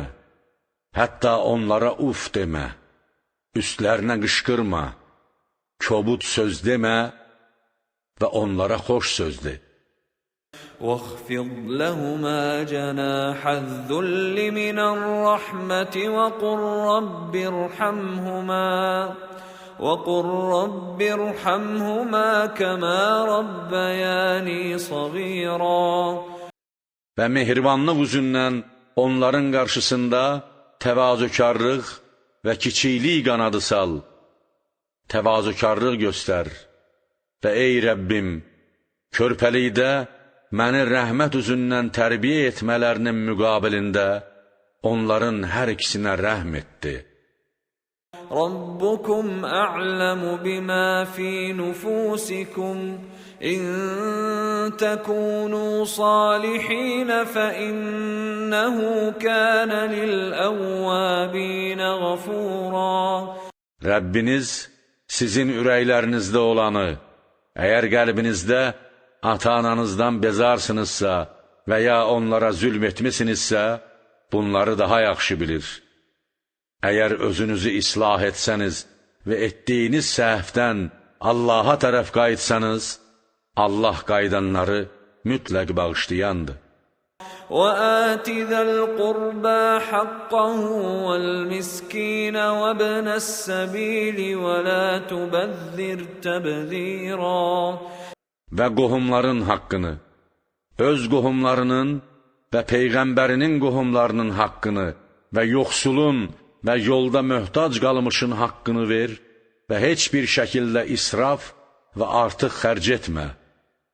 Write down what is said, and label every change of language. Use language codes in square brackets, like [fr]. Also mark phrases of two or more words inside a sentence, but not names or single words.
[az] Hətta onlara uf demə, üstlərinə qışqırma, kobud söz demə və onlara xoş söz de. [ar] وَاخْفِضْ لَهُمَا جَنَاحَ الذُّلِّ مِنَ الرَّحْمَةِ وَقُلْ رَبِّ ارْحَمْهُمَا كَمَا رَبَّيَانِي صَغِيرًا. [az] Və mehribanlıq üzündən onların qarşısında təvazökarlıq və kiçiklik qanadı sal, təvazökarlıq göstər və ey Rəbbim, körpəlikdə məni rəhmət üzündən tərbiyə etmələrinin müqabilində onların hər ikisinə rəhm etdi. [ar] رَبُّكُمْ أَعْلَمُ بِمَا فِي نُفُوسِكُمْ إِن تَكُونُوا صَالِحِينَ فَإِنَّهُ كَانَ لِلْأَوَّابِينَ غَفُورًا. [az] Rəbbiniz sizin ürəklərinizdə olanı, əgər qəlbinizdə ata-ananızdan bezarsınızsa və ya onlara zülm etmisinizsə, bunları daha yaxşı bilir. Əgər özünüzü islah etsəniz və etdiyiniz səhvdən Allaha tərəf qayıtsanız, Allah qayıdanları mütləq bağışlayandır. [ar] وَآتِ ذَا الْقُرْبَى حَقَّهُ وَالْمِسْكِينَ وَابْنَ السَّبِيلِ وَلَا تُبَذِّرْ تَبْذِيرًا. [az] Və qohumların haqqını, öz qohumlarının və Peyğəmbərinin qohumlarının haqqını və yoxsulun və yolda möhtac qalmışın haqqını ver və heç bir şəkildə israf və artıq xərc etmə.